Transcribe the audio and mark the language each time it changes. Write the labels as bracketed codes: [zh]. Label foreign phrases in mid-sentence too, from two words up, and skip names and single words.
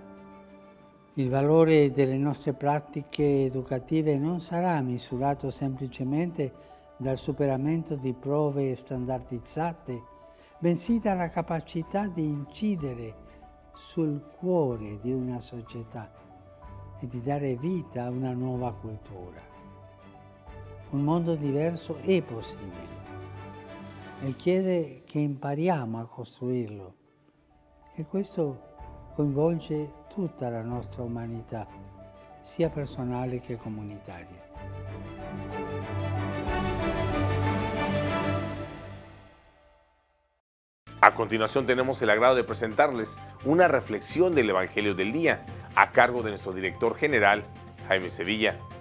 [it] Il valore delle nostre pratiche educative non sarà misurato semplicemente dal superamento di prove standardizzate, bensì dalla capacità di incidere sul cuore di una società e di dare vita a una nuova cultura. Un mondo diverso è possibile e chiede che impariamo a costruirlo, e questo coinvolge tutta la nostra umanità, sia personale che comunitaria. [es] A continuación tenemos el agrado de presentarles una reflexión del Evangelio del Día a cargo de nuestro director general, Jaime Sevilla.